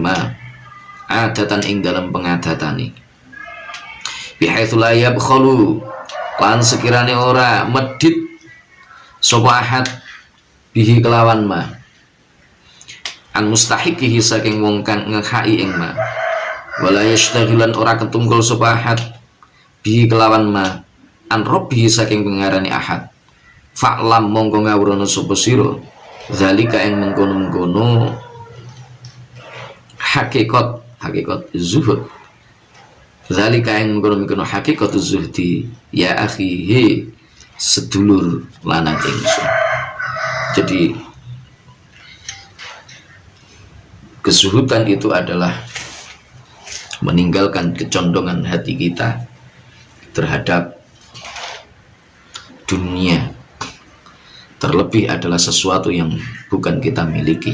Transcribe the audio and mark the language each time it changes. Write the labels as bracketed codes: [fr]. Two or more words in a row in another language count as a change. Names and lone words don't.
[ar] ma adatan [jv] ing dalam pengadatane [ar] bihaitsu la yabkhalu [jv] lan sekirane ora medhit sapa ahad bihi kelawan [ar] ma an mustahiqihi [jv] saking wong kang ngehai ing ma [ar] wala yashtaghilan [jv] ora ketungkul sapa ahad bihi kelawan [ar] ma an rabbihi [jv] saking pengarane ahad fa'lam mongko ngawurana sapa sira zalika ing mengkono-mengkono hakikat zuhud zalika yang mengkono [ar] hakikat zuhdi ya akhi [jv] sedulur lanang ingsun. [id] Jadi kezuhudan itu adalah meninggalkan kecondongan hati kita terhadap dunia, terlebih adalah sesuatu yang bukan kita miliki.